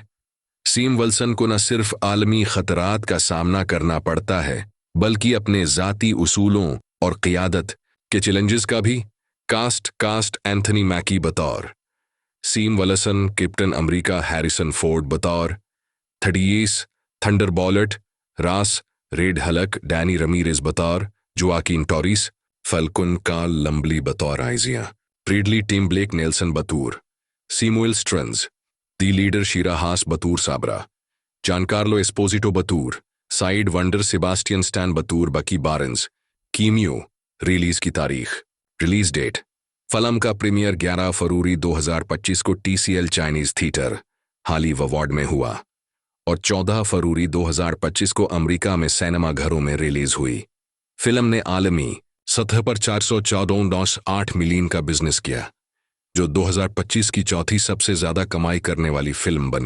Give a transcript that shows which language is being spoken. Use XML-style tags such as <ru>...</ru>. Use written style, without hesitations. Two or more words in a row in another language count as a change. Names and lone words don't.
<hi>सीम वल्सन को न सिर्फ आलमी खतरात का सामना करना पड़ता है, बल्कि अपने ज़ाती उसूलों और क़ियादत के चैलेंजेस का भी। कास्ट एंथनी मैकी बतौर सीम वल्सन, कैप्टन अमेरिका हैरिसन फोर्ड बतौर थंडरबोल्ट रास रेड हल्क, डैनी रमीरेज बतौर जोआकिन टोरिस, फल्कुन कार्ल लम्बली बतौर आइजिया, प्रीडली टिम ब्लेक नेल्सन बतूर सीमुएल स्ट्रन्स, दी लीडर शीरा हास बतूर साबरा, जानकार्लो एस्पोजिटो बतूर साइड वंडर सेबास्टियन स्टैन बतूर बकी बारन्स, कीमियो। रिलीज की तारीख,</hi> <en>release date.</en> <hi>फिल्म का प्रीमियर 11 फरवरी 2025 को TCL चाइनीज थिएटर हाली अवार्ड में हुआ और 14 फरवरी 2025 को अमेरिका में सिनेमा घरों में रिलीज हुई। फिल्म ने आलमी सतह पर 414.8 मिलियन का बिजनेस किया, जो 2025 की चौथी सबसे ज्यादा कमाई करने वाली फिल्म बनी।</hi>